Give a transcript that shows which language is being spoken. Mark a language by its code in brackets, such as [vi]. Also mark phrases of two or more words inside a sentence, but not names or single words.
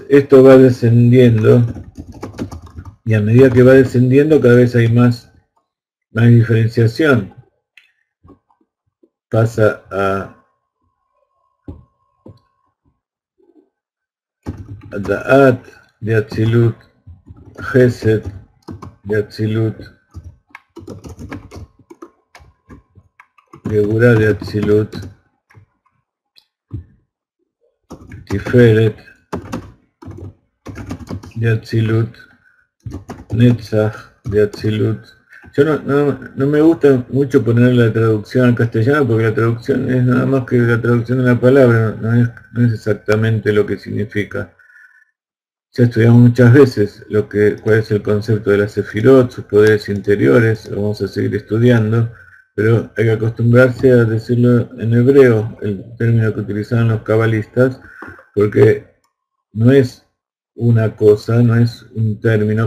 [es] Entonces, esto va descendiendo Y a medida que va descendiendo, cada vez hay más diferenciación. Pasa a Da'at de Atzilut, Chesed de Atzilut, Geburah de Atzilut, Tiferet de Atzilut, Netzach de Atzilut. Yo no me gusta mucho poner la traducción al castellano porque la traducción es nada más que la traducción de la palabra, no es exactamente lo que significa. Ya estudiamos muchas veces cuál es el concepto de la Sefirot, sus poderes interiores, lo vamos a seguir estudiando, pero hay que acostumbrarse a decirlo en hebreo, el término que utilizaban los cabalistas, porque no es una cosa, no es un término.